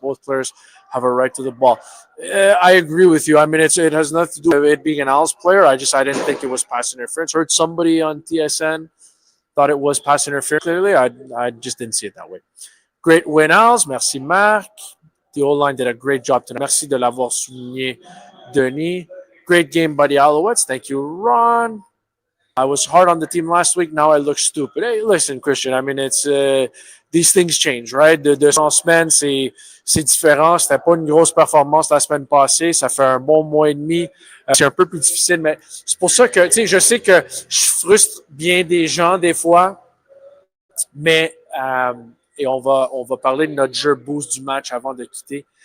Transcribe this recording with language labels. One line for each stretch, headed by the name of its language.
English: Both players have a right to the ball. I agree with you. I mean, it has nothing to do with it being an Owls player. I didn't think it was pass interference. Heard somebody on TSN thought it was pass interference. Clearly, I just didn't see it that way. Great win, Owls.
French: Merci, Marc.
English: The O-line did a great job tonight.
French: Merci de l'avoir souligné, Denis.
English: Great game by the Alouettes. Thank you, Ron. I was hard on the team last week. Now I look stupid. Hey, listen, Christian. I mean, it's these things change, right?
French: De semaine, c'est différent. C'était pas une grosse performance la semaine passée. Ça fait un bon mois et demi. C'est un peu plus difficile, mais c'est pour ça que, tu sais, je sais que je frustre bien des gens des fois, mais et on va parler de notre jeu boost du match avant de quitter.